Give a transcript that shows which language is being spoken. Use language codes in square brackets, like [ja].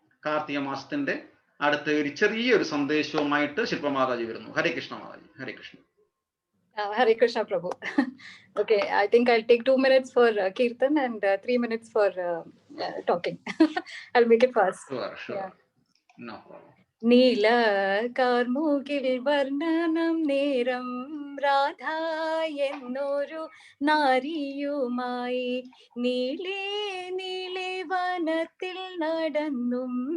[ml] കാർത്തിക മാസത്തിന്റെ അടുത്ത ഒരു ചെറിയൊരു സന്ദേശവുമായിട്ട് ശില്പമാതാജി വരുന്നു. ഹരേ കൃഷ്ണ മാതാജി. ഹരേ Krishna. [en] Hare Krishna Prabhu. Okay, I think I'll take 2 minutes for Kirtan and 3 minutes for talking. I'll make it fast. Sure. Yeah. No problem. [ml] നീല കാർമുകിൽ വർണ്ണനം നേരം രാധ എന്നൊരു നാരിയുമായി നീളേ നീളെ വനത്തിൽ നടന്നും